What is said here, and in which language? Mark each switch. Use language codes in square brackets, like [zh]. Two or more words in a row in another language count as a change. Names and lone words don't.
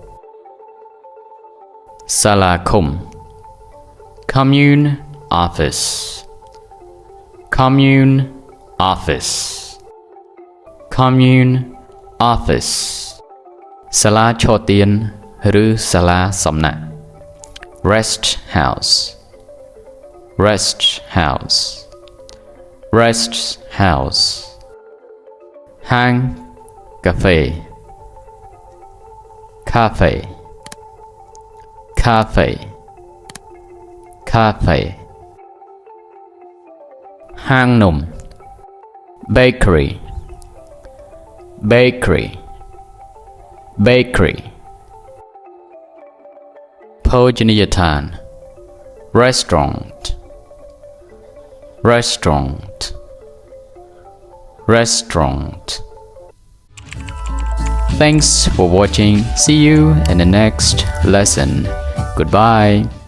[km] សាលាឃុំ [en] commune office commune office commune office [km] សាលាឆទានឬសាលាសំណាក់ [en] rest house rest house rest house [km] ហាងកាហ្វេ [en] cafe cafe cafe [km] ហាងនំ [en] bakery bakery bakery ភោជនីយដ្ឋាន restaurant restaurant restaurant Thanks for watching. See you in the next lesson. Goodbye.